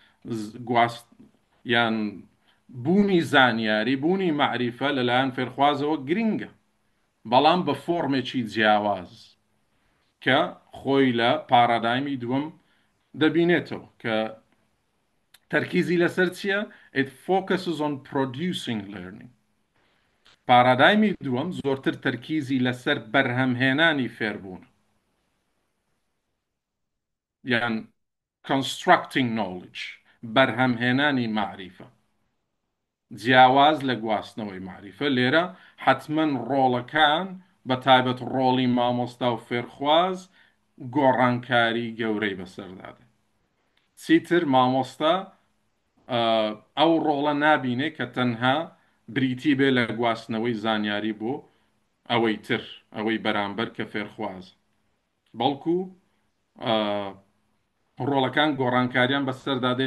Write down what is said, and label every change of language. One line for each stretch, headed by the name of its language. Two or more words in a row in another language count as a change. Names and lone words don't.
Central Kurdish: یان بوونی زانیاری، بوونی معریفە لەلایەن فێرخوازەوە گرنگە، بەڵام بە فۆرمێکی جیاواز کە خۆی لە پارادایمی دووەم دەبینێتەوە کە تەرکیزی لەسەر چییە؟
English: It focuses on producing learning.
Central Kurdish: پارادایمی دووەم زۆرتر تەرکیزی لەسەر بەرهەمهێنانی فێربوون یان
English: constructing knowledge،
Central Kurdish: بەرهەمهێنانی معریفە، جیاواز لە گواستنەوەی معریفە. لێرە حتمما ڕۆڵەکان بە تایبەت ڕۆڵی مامۆستا و فێرخواز گۆڕانکاری گەورەی بەسەردادێت. چیتر مامۆستا ئەو ڕۆڵە نابینێ کە تەنها بریتی بێ لە گواستنەوەی زانیاری بۆ ئەوەی بەرامبەر کە فێرخواز، بەڵکو ڕۆڵەکان گۆڕانکاریان بەسەردادێ.